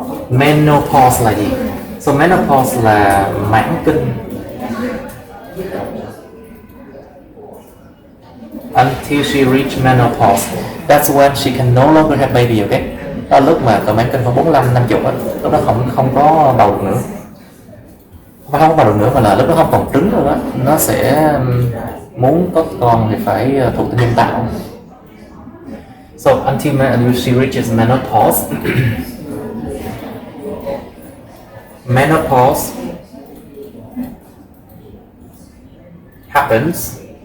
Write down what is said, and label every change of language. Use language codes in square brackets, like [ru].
[vi] Menopause là gì? So menopause là mãn kinh. [en] Until she reach menopause, that's when she can no longer have baby. [vi] Okay, đó là lúc mà cỡ mãn kinh khoảng 45-50 á, lúc đó không có bầu được nữa. Không có bầu được nữa mà là lúc đó không còn trứng nữa, nó sẽ muốn có con thì phải thụ tinh nhân tạo. [en] So until she reaches menopause, menopause happens.